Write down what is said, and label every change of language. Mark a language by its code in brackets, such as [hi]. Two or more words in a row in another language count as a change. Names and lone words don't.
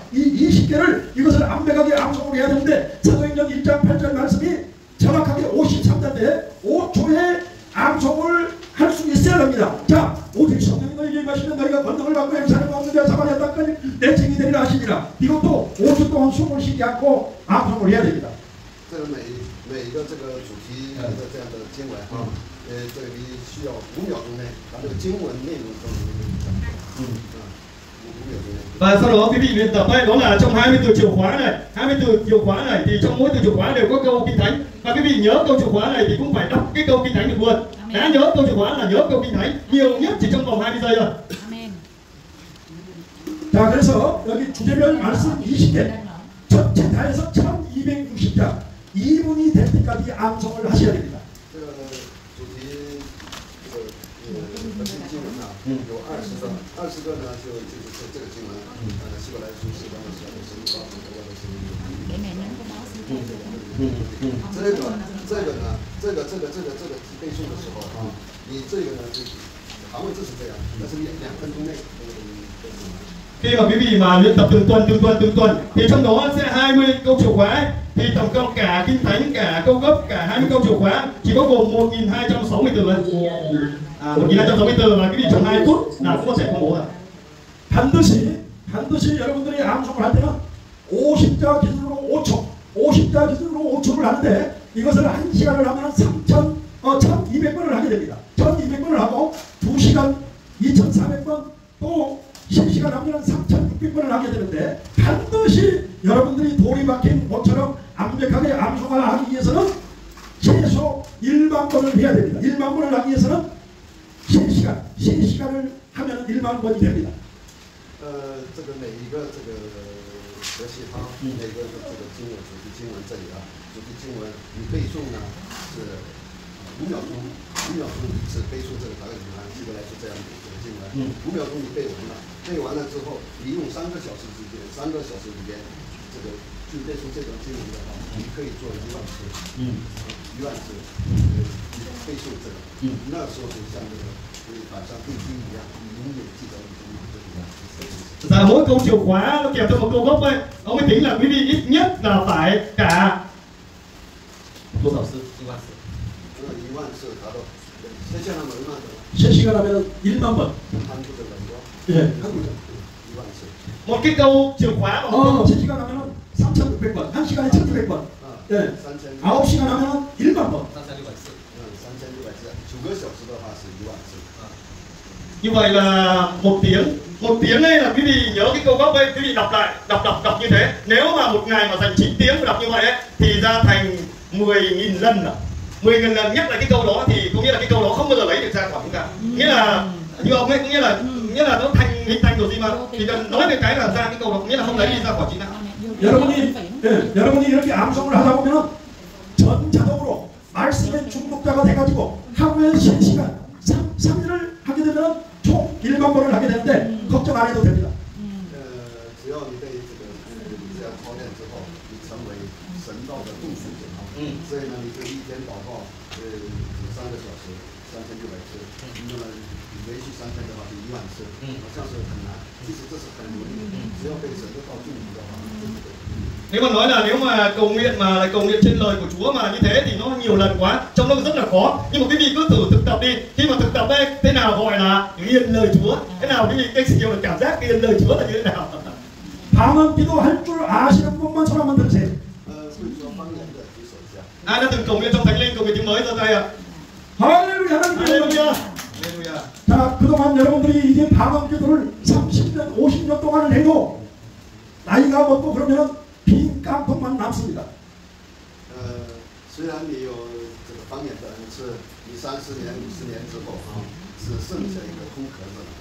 [ko] 이 20개를 이것을 암백하게 암송을 해야 되는데 사도행전 1장 8절 말씀이 정확하게 53자인데 5초에 암송을 할 수 있어야 합니다. 자, 오직 성령이 너희에게 임하시면 너희가 권능을 받고 행사를 먹는 자 사마리아 땅까지 내 증인이 되리라 하시니라. 이것도 5초 동안 숨을 쉬지 않고 암송을 해야 됩니다. [zh] 这个每一个这个主题的这样的经文这个你需要5秒钟内把这个经文内容都能讲，5秒钟内。 [vi] Và sau đó quý vị luyện tập ấy, đó là trong 20 từ chìa khóa này, 20 từ chìa khóa này thì trong mỗi từ chìa khóa đều có câu kinh thánh. Và quý vị nhớ câu chìa khóa này thì cũng phải đọc cái câu kinh thánh được luôn. Đã nhớ câu chìa khóa là nhớ câu kinh thánh nhiều nhất chỉ trong vòng 20 giây thôi. Amen. [ko] 자, 그래서 여기 주제별 말씀 20개 전체 다 해서 1260자 2분이 될 때까지 암송을 하셔야 됩니다. [zh] 这个主题核心经文啊，有20个呢，就是这个经文，希伯来书4章22节，神告诉我的是。 [vi] Để mẹ nhắn cái báo xin thầy được. [zh] 这个背诵的时候你这个呢是韩文字是这样，但是2分钟内背诵完。 [vi] Khi mà quý vị mà luyện tập từng tuần thì trong đó sẽ 20 câu chìa khóa ấy, thì tổng cộng cả kinh thánh, cả câu gốc, cả 20 câu chìa khóa chỉ có gồm 1260 từ thôi. 1260 từ mà quý vị trong 2 phút là cũng có thể công bố rồi. [ko] 반드시 여러분들이 암송을 할 때는 50자 기준으로 50자 기준으로 5초를 하는데 이것을 1시간을 하면 1200번을 하게 됩니다. 1200번을 하고 2시간 2400번 또 10시간 하면 3600번을 하게 되는데 반드시 여러분들이 돌이 박힌 모처럼 완벽하게 암송을 하기 위해서는 최소 1만 번을 해야 됩니다. 1만 번을 하기 위해서는 3시간을 하면 1만 번이 됩니다. [zh] 这个每一个这个和谐它每个这个经文主题经文这里主题经文你背诵呢是5秒钟一次背诵这个大概基本来说这样的这个经文5秒钟你背完了之后你用3个小时之间3个小时里边这个准备出这种经文的话，你可以做10000次，10000次，背诵这个，那时候就像那个板上钉钉一样，你永远记得你的名字一样。 [vi] Dạ, mỗi câu chìa khóa nó kèm theo một câu gốc ấy. Ông mới tính là quý vị ít nhất là phải cả [zh] 多少次？10000次。 10000次达到，现在 [ko] 얼마 더? 3시간 하면 1만 번. 한국어 말고. 예, 한국어. [zh] 10000 次. [vi] Một cái câu chìa khóa mà [ko] 3시간 하면 3,600번. 1시간에 1,200번. 예. 9시간 하면 1만 번. [zh] 3600 次。 3600次。9个小时的话是10000次。 [vi] Như vậy là một tiếng đây là quý vị nhớ cái câu gốc ấy, quý vị đọc lại, đọc như thế. Nếu mà một ngày mà dành 9 tiếng để đọc như vậy ấy, thì ra thành 10.000 lần rồi. 10.000 lần nhắc lại cái câu đó thì có nghĩa là cái câu đó không bao giờ lấy được ra khỏi chúng ta. Nghĩa là như ông ấy, có nghĩa là nó hình thành rồi gì mà chỉ cần nói về cái là ra cái câu đó, nghĩa là không lấy đi ra khỏi chính não. [ko] 여러분이 이렇게 암송을 하다 보면은 전자동으로 말씀의 중독자가 돼가지고 하루에 3시간, 3일을 하게 되면 총 1만 번을 하게 되는데 걱정 안 해도 됩니다. [zh] 只要你被这个这样操练之后，你成为神道的众术者啊。所以呢，你就一天祷告3个小时，3600次。那么连续3天的话就10000次，好像是很难，其实这是很容易，只要被神的道祝福的话，真的可以。 [vi] Nếu mà nói là nếu mà cầu nguyện mà lại cầu nguyện trên lời của Chúa mà như thế thì nó nhiều lần quá, trong nó rất là khó. Nhưng mà quý vị cứ thử thực tập đi. Khi mà thực tập ấy, thế nào gọi là ghiền lời Chúa? Thế nào quý vị cái sự là cảm giác ghiền lời Chúa là như thế nào? [ko] 방언 기도할 줄 아시는 분만 손 한번 들으세요. [zh] 会说方言的举手一下。 [vi] Ai đã từng cầu nguyện trong Thánh Linh, cầu nguyện tiếng mới giơ tay ạ? [ko] 할렐루야, Hallelujah. 자, 그동안 여러분들이 이제 방언 기도를 30년, 50년 동안을 해도 나이가 먹고 그러면 빈 깡통만 남습니다. [zh] 虽然你有这个方言的恩赐，你30年、50年之后啊，只剩下一个空壳子了。